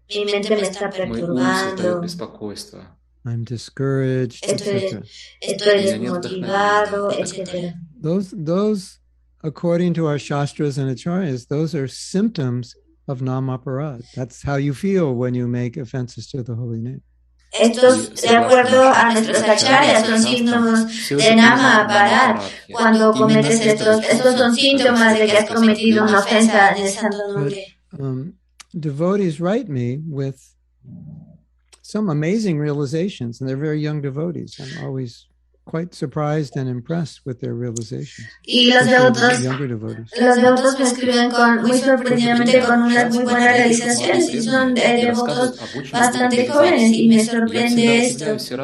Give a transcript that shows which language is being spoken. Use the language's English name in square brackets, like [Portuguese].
[Spanish] Mi mente me está perturbando. [English] I'm discouraged, etc. [Spanish] Estoy desmotivado, etc. [English] Those, according to our shastras and acharyas, those are symptoms of namaparad. That's how you feel when you make offenses to the holy name. [Spanish] Estos, de acuerdo a nuestros acharyas, son síntomas de namaparad. Cuando cometes estos son síntomas de que has cometido una ofensa en el santo nombre. [English] Devotees write me with some amazing realizations, and they're very young devotees. I'm always quite surprised and impressed with their realizations. [Spanish] Y los devotos me escriben muy sorprendidamente con unas muy buenas realizaciones y son devotos bastante jóvenes y me sorprende esto.